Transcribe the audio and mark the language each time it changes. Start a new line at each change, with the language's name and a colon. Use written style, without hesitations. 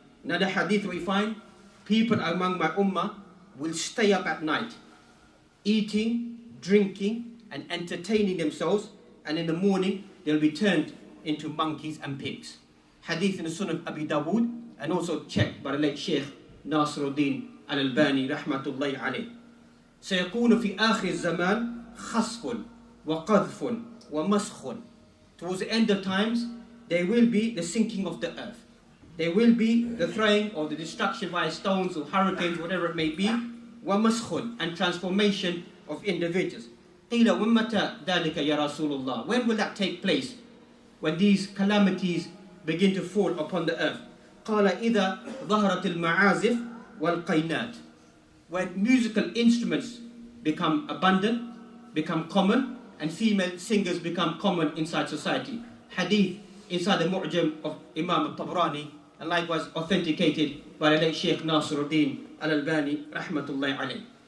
English: Another hadith we find, people among my ummah will stay up at night, eating, drinking, and entertaining themselves, and in the morning they'll be turned into monkeys and pigs. Hadith in the Sunan of Abi Dawood, and also checked by the late Sheikh Nasruddin al-Albani, rahmatullahi alayh.
Arabic: سيكون في آخر الزمان خسف وقذف ومسخ.
English: Towards the end of times, there will be the sinking of the earth. There will be the throwing or the destruction by stones or hurricanes, whatever it may be, ومسخ, and transformation of individuals.
Arabic: قيل ومتى ذلك يا رسول الله?
English: When will that take place? When these calamities begin to fall upon the earth.
Arabic: قال إذا ظهرت المعازف والقينات.
English: When musical instruments become abundant, become common, and female singers become common inside society. Hadith inside the Mu'jam of Imam al-Tabrani, and likewise authenticated by the late Sheikh Nasruddin al-Albani, rahmatullahi alayh.